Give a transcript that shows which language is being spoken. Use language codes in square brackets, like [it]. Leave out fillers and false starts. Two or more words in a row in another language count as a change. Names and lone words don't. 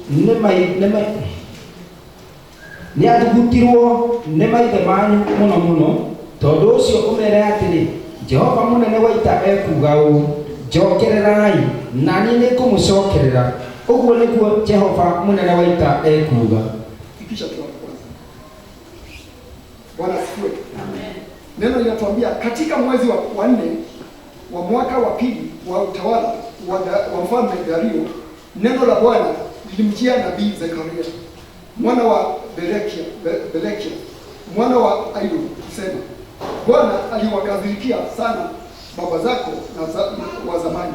[ki] nĩ maithe manyu mũno mũno, tondũ ũcio ũmere atĩrĩ Jehova mũnene wa ita ekuga ũũ, njokererai na niĩ nĩngũmũcokerera, ũguo nĩguo Jehova mũnene wa ita ekuga. [sw] Fikisha tu hapo kwanza. Bwana asifiwe. Amen. Neno linatuambia katika mwezi wa 4 wa mwaka wa pili wa utawala wa mfalme Dario, neno la Bwana lilimjia nabii Zekaria mwana wa Berekia mwana wa Ido kusema, Bwana aliwakadhirikia sana baba zako wa zamani.